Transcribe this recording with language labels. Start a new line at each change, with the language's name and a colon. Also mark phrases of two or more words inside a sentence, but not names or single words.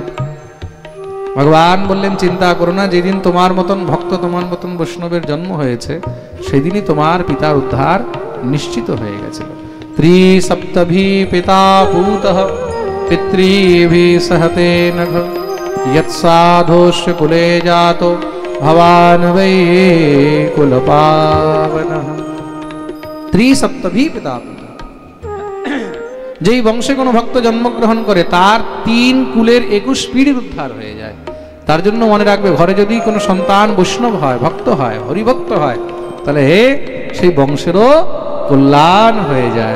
Bangla: ভগবান বললেন চিন্তা করো না, যেদিন তোমার মতন ভক্ত, তোমার মতন বৈষ্ণবের জন্ম হয়েছে সেদিনই তোমার পিতার উদ্ধার নিশ্চিত হয়ে গেছিল।
Sanskrit: ত্রিসপ্তভি পিতা পুতঃ পিতৃভি সহতে নঘ यत्साधोश्च कुले जातो भवान् वै कुलपावनः। ত্রিসপ্তভি পিতা পুতঃ,
Bangla: যেই বংশে কোনো ভক্ত জন্মগ্রহণ করে তার 3 কুলের 21 পিঢ়ির উদ্ধার হয়ে যায়। তার জন্য মনে রাখবে, ঘরে যদি কোনো সন্তান বৈষ্ণব হয়, ভক্ত হয়, হরিভক্ত হয়, তাহলে সেই বংশেরও কল্যাণ হয়ে যায়।